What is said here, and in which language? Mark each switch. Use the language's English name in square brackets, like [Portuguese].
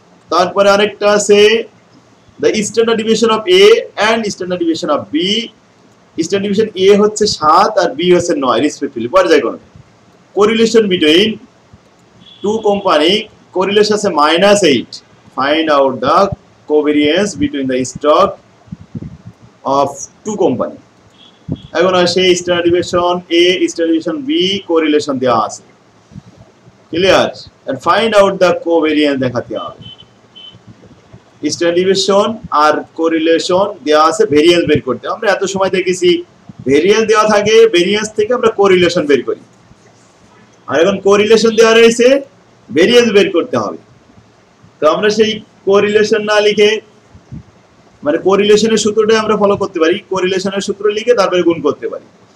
[Bangla] তারপরে আরেকটা আছে [English] the standard deviation of A and standard deviation of B. [Bangla] Standard deviation A হচ্ছে 7 আর B হচ্ছে 9 রেসপেক্টিভলি। পর্যায়ক্রমে [English] correlation between two company, [Bangla] correlation আছে -8. [English] Find out the covariance between the stock of two company. [Bangla] এখন আসে standard deviation A, standard deviation B, correlation দেওয়া আছে। Clear? [English] and find out the covariance [Bangla] দেখাতে হবে। স্ট্যান্ডার্ড ডেভিয়েশন আর correlation দেওয়া আছে, variance বের করতে। আমরা এত সময় দেখেছি ভেরিয়েন্স দেওয়া থাকে, ভেরিয়েন্স থেকে আমরা কোরিলেশন বের করি। আর এখন কোরিলেশন দেওয়া রয়েছে, ভেরিয়েন্স বের করতে হবে। তো আমরা সেই কোরিলেশন না লিখে, মানে কোরিলেশনের সূত্রটা আমরা ফলো করতে পারি, কোরিলেশনের সূত্র লিখে তারপরে গুণ করতে পারি।